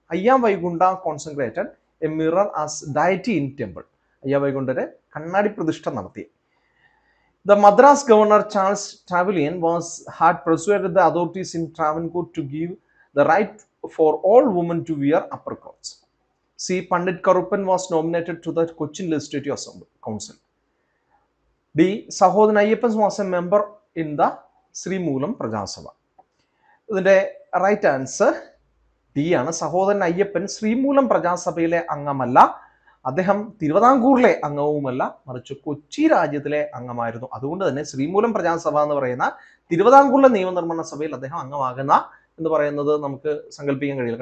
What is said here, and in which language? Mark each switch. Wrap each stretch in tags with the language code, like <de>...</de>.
<en>Ayya Vaikunda concentrated a mirror as deity in temple.</en> <ml>അയ്യാ വൈകുണ്ഠര് കണ്ണാടി പ്രതിഷ്ഠ നടത്തി.</ml> <en>The Madras governor Charles Trevelyan had persuaded the authorities in Travancore to give the right for all women to wear upper clothes. C. Pandit Karuppan was nominated to the Cochin Legislative Council. D. Sahodhan Ayyappan was a member in the Sri Moolam Prajasabha.</en> <ml>ഇതിന്റെ right answer D ആണ്. സഹോദരൻ അയ്യപ്പൻ ശ്രീമൂലം പ്രജാസഭയിലെ അംഗമല്ല, അദ്ദേഹം തിരുവിതാംകൂറിലെ അംഗവുമല്ല, മറിച്ച് കൊച്ചി രാജ്യത്തിലെ അംഗമായിരുന്നു. അതുകൊണ്ട് തന്നെ ശ്രീമൂലം പ്രജാസഭ എന്ന് പറയുന്ന തിരുവിതാംകൂറിലെ നിയമനിർമ്മാണ സഭയിൽ അദ്ദേഹം അംഗമാകുന്ന എന്ന് പറയുന്നത് നമുക്ക് സങ്കല്പിക്കാൻ കഴിയില്ല.</ml>